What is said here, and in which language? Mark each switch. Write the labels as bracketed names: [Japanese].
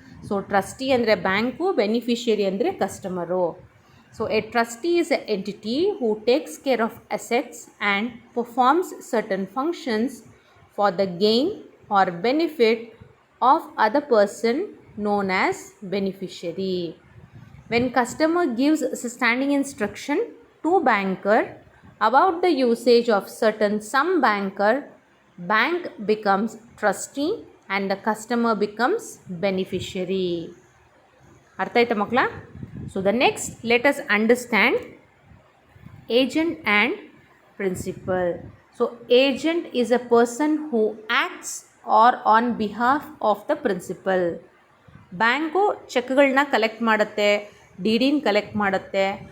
[Kannada] So trustee ಅಂದರೆ bank, beneficiary ಅಂದರೆ customer. [English] So a trustee is a entity who takes care of assets and performs certain functions for the gain or benefit of other person known as beneficiary. When customer gives standing instruction to banker about the usage of certain sum, bank becomes trustee and the customer becomes beneficiary. [Kannada] ಅರ್ಥ ಆಯ್ತಾ ಮಕ್ಕಳ? [English] So the next let us understand agent and principal. So agent is a person who acts or on behalf of the principal. [Kannada] Bank ಚೆಕ್ಗಳನ್ನ collect ಮಾಡುತ್ತೆ, ಡಿ.ಡಿನ collect ಮಾಡುತ್ತೆ.